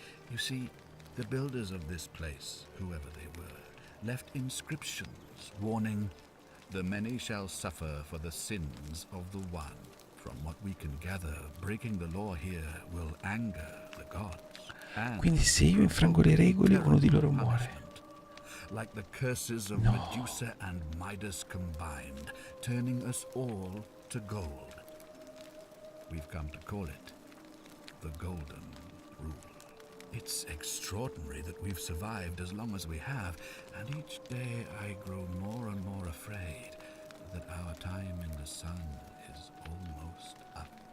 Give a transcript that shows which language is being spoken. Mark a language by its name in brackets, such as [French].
[English] You see, the builders of this place, whoever they were, left inscriptions warning, "The many shall suffer for the sins of the one." From what we can gather, breaking the law here will anger the gods. And [Italian] Quindi se io infrango le regole, uno di loro muore. [English] punishment, like the curses of [Italian] No. [English] Medusa and Midas combined, turning us all to gold. We've come to call it the Golden Rule. It's extraordinary that we've survived as long as we have, and each day I grow more and more afraid that our time in the sun is almost up.